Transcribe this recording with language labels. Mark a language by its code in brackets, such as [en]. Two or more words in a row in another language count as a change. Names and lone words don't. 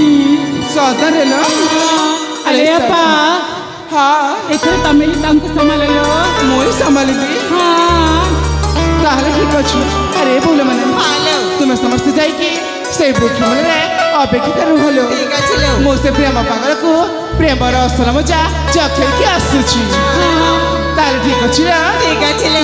[or] ସଦରେ ଲୋ ଆଲେ ଆପା ହଁ ଏଥର ତମେ ହିଁ ତାଙ୍କୁ ସମ୍ଭାଳିଲ ମୁଁ ହିଁ ସମ୍ଭାଳିବି ହଁ ତାହେଲେ ଠିକ ଅଛି ଆରେ ବୋଲ ମାନେ ତୁମେ ସମସ୍ତେ ଯାଇକି ସେଇ ବୃକ୍ଷ ମୂଳରେ ଅପେକ୍ଷିତ ରୁହଲୋ [bn] ঠিক আছে লো [or] ମୁଁ ସେ ପ୍ରେମ ପାଗଳକୁ ପ୍ରେମର ଅସଲ ମଜା ଚଖେଇକି ଆସୁଛି ତାହେଲେ ଠିକ ଅଛି ନା [bn] ঠিক আছে লো